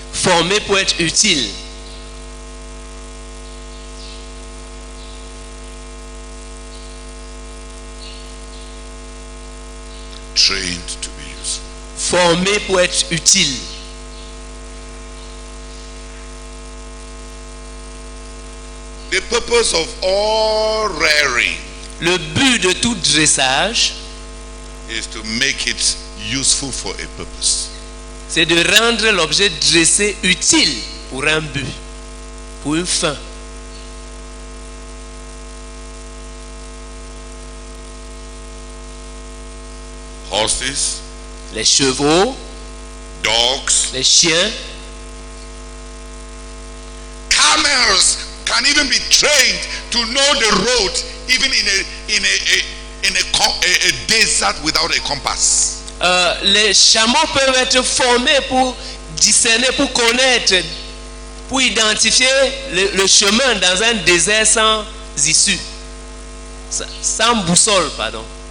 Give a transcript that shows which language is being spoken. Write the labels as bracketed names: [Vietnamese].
[French] Formés pour être utiles. [English] Trained to be useful. [French] Formés pour être utiles. [English] The purpose of all rearing. [French] Le but de tout dressage [English] is to make it useful for a purpose. [French] C'est de rendre l'objet dressé utile pour un but, pour une fin. [English] Horses, [French] les chevaux, [English] dogs, [French] les chiens, [English] camels can even be trained to know the road even in a desert without a compass. [French] Les chameaux peuvent être formés pour discerner, pour connaître, pour identifier le chemin dans un désert sans issue, sans boussole, pardon.